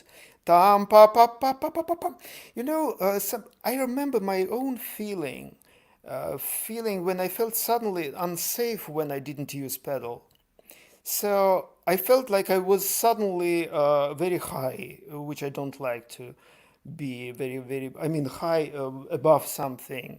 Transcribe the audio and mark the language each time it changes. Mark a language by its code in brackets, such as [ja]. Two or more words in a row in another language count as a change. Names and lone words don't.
[en] Tam pa pa pa pa pa pa pa. I remember my own feeling when I felt suddenly unsafe when I didn't use pedal. So I felt like I was suddenly very high, which I don't like to be very, very, I mean, high above something.